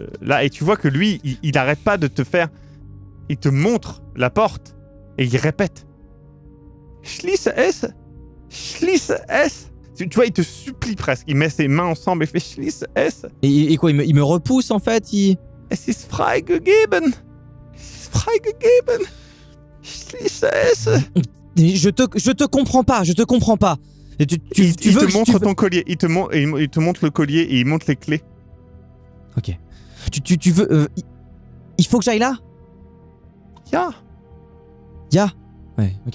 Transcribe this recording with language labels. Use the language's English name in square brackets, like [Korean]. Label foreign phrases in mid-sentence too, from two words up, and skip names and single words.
[French] Là, et tu vois que lui, il n'arrête pas de te faire. Il te montre la porte et il répète. [German] Schließe es. [French] Tu vois, il te supplie presque. Il met ses mains ensemble et fait [German] Schließe es. [French] Et quoi, il me repousse en fait. [German] Es ist freigegeben. Schließe es. [French] Je te comprends pas. Il te montre ton collier. Il te montre le collier et il montre les clés. Ok. Tu veux. Il faut que j'aille là? Ya. Ouais, ok.